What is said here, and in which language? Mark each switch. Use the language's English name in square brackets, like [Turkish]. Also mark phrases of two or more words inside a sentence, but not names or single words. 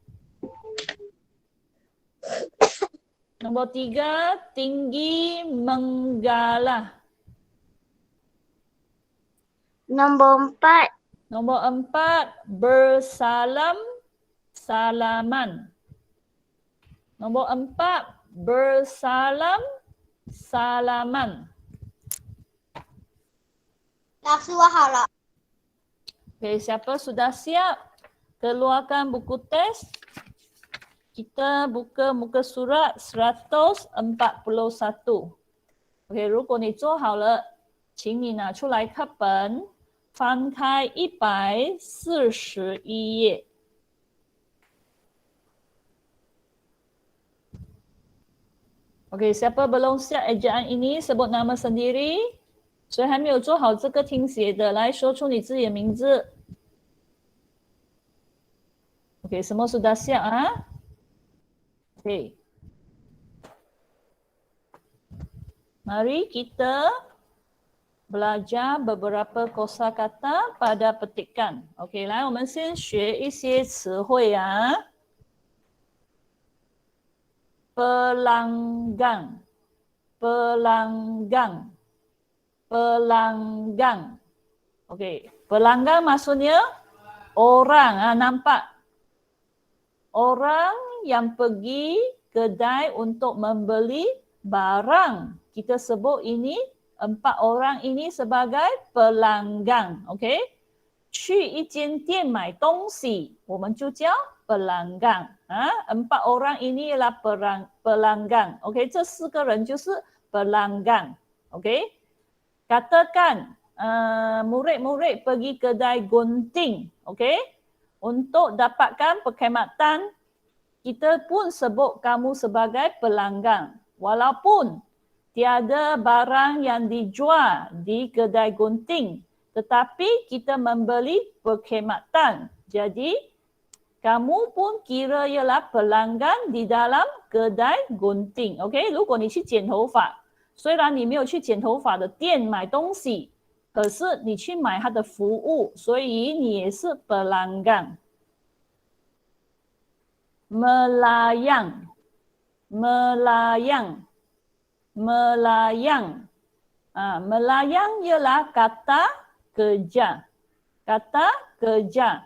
[Malay] Nombor 3, tinggi menggalah. Nombor 4. Nombor 4, bersalam, salaman. Nombor 4, bersalam, salaman. [Chinese] 老师，我好了。 [Malay] Okey, siapa sudah siap? Keluarkan buku teks. Kita buka muka surat 141. [Chinese] OK， 如果你做好了，请你拿出来课本，翻开141 页。OK， [Malay] siapa belum siap ejaan ini sebut nama sendiri。 [Chinese] 谁还没有做好这个听写的，来说出你自己的名字。OK， [Malay] semua sudah siap ah? OK。Mari kita belajar beberapa kosakata pada petikan. [Chinese] OK， 来，我们先学一些词汇啊。 [Malay] pelanggang, pelanggang, pelanggang. Okey, pelanggang maksudnya orang, nampak? Orang yang pergi kedai untuk membeli barang. Kita sebut ini, 4 orang ini sebagai pelanggang. Okey? [Chinese] 去一间店买东西，我们就叫 pelanggang. [Malay] 4 orang ini ialah pelanggang. Okey, [Chinese] 这4个人就是 pelanggang. Okey? [Malay] Katakan murid-murid pergi kedai gunting. Okey? Untuk dapatkan perkhidmatan, kita pun sebut kamu sebagai pelanggang. Walaupun tiada barang yang dijual di kedai gunting, tetapi kita membeli perkhidmatan. Jadi, kamu pun kira ialah pelanggan di dalam kedai gunting. [Chinese] OK， 如果你去剪头发，虽然你没有去剪头发的店买东西，可是你去买它的服务，所以你也是 pelanggang。 [Malay] melayang, melayang, melayang. Melayang ialah kata kerja. Kata kerja.